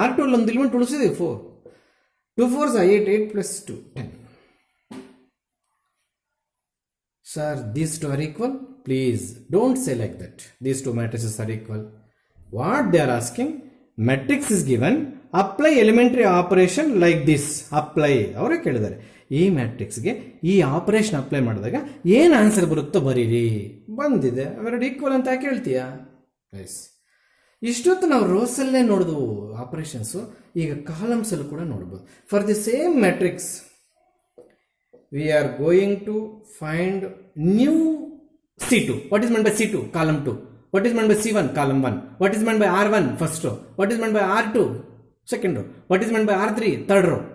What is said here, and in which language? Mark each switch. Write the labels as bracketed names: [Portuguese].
[English] R2 [Kannada] allo ಒಂದು element ಉಳಿಸಿದೆ [English] 4. 2 4s are 8. 8 plus 2 10. Sir, these two are equal? Please don't say like that. These two matrices are equal. What they are asking? Matrix is given. Apply elementary operation like this. Apply. [Kannada] ಅವರೇ ಕೇಳಿದ್ದಾರೆ. ಈ ಮ್ಯಾಟ್ರಿಕ್ಸ್ಗೆ ಈ operation apply ಮಾಡಿದಾಗ ಏನು answer ಬರುತ್ತೋ ಬರೀರಿ. ಬಂದಿದೆ, ಅವೆರಡು ಈಕ್ವಲ್ ಅಂತ ಯಾಕೆ ಹೇಳ್ತೀಯಾ? ಎಸ್, ಇಷ್ಟೊತ್ತು ನಾವು ರೋಸಲ್ಲೇ ನೋಡಿದ್ವು ಆಪರೇಷನ್ಸು, ಈಗ ಕಾಲಮ್ಸಲ್ಲಿ ಕೂಡ ನೋಡ್ಬೋದು. [English] For the same matrix we are going to find new C2. What is meant by C2? Column 2. What is meant by C1? Column 1. What is meant by R1? First row. What is meant by R2? Second row. What is meant by R3? Third row.